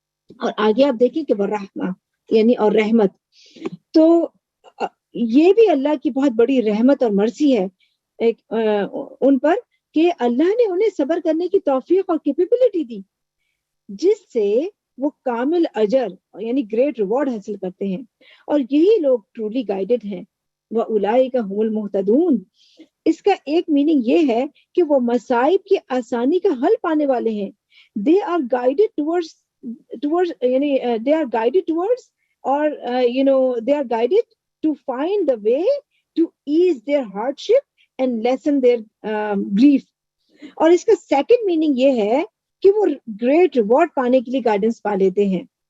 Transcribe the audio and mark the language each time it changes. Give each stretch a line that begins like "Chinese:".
Urdu: اور آگے آپ دیکھیں کہ ورحمہ یعنی اور رحمت، تو یہ بھی اللہ کی بہت بڑی رحمت اور مرضی ہے ان پر کہ اللہ نے انہیں صبر کرنے کی توفیق اور کیپیبلٹی دی، جس سے وہ کامل اجر یعنی گریٹ ریوارڈ حاصل کرتے ہیں. اور یہی لوگ ٹرولی گائیڈڈ ہیں.
Arabic: وَأُولَئِكَ هُمُ الْمُهْتَدُونَ،
Urdu: اس کا ایک میننگ یہ ہے کہ وہ مصائب کی آسانی کا حل پانے والے ہیں.
English: They are guided towards
Urdu: یعنی
English: they are guided towards or they are guided to find the way to ease their hardship and lessen their grief.
Urdu: اور اس کا سیکنڈ میننگ یہ ہے کہ وہ گریٹ ریوارڈ پانے کے لیے گائیڈنس پا لیتے ہیں.